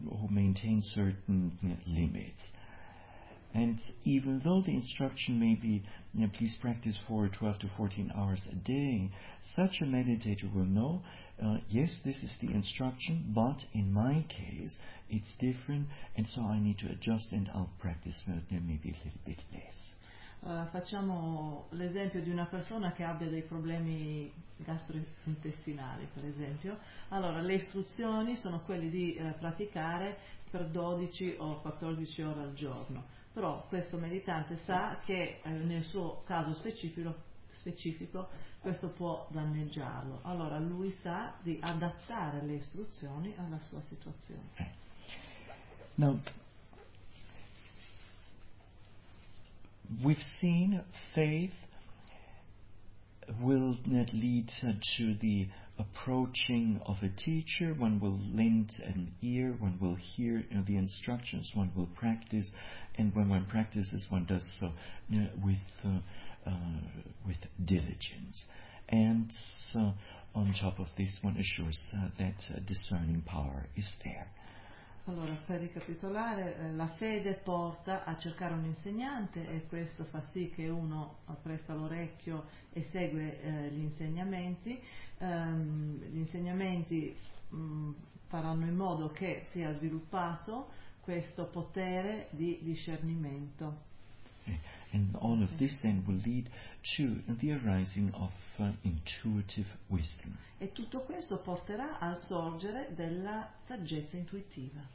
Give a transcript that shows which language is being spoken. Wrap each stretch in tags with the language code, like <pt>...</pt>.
<en>maintain certain limits, and even though the instruction may be please practice for 12 to 14 hours a day, such a meditator will know, yes, this is the instruction, but in my case it's different, and so I need to adjust and I'll practice maybe a little bit less.</en> <it>Facciamo l'esempio di una persona che abbia dei problemi gastrointestinali, per esempio. Allora, le istruzioni sono quelle di praticare per 12 o 14 ore al giorno, però questo meditante sa che nel suo caso specifico questo può danneggiarlo, allora lui sa di adattare le istruzioni alla sua situazione.</it> <en>Now, we've seen faith will lead to the approaching of a teacher. One will lend an ear, one will hear the instructions, one will practice, and when one practices, one does so with diligence, and on top of this one assures that discerning power is there.</en> <it>Allora, per ricapitolare, la fede porta a cercare un insegnante, e questo fa sì che uno presta l'orecchio e segue gli insegnamenti. Gli insegnamenti faranno in modo che sia sviluppato questo potere di discernimento.</it> <en>and all of this then will lead to the arising of intuitive wisdom.</en> <it>E tutto questo porterà al sorgere della saggezza intuitiva.</it>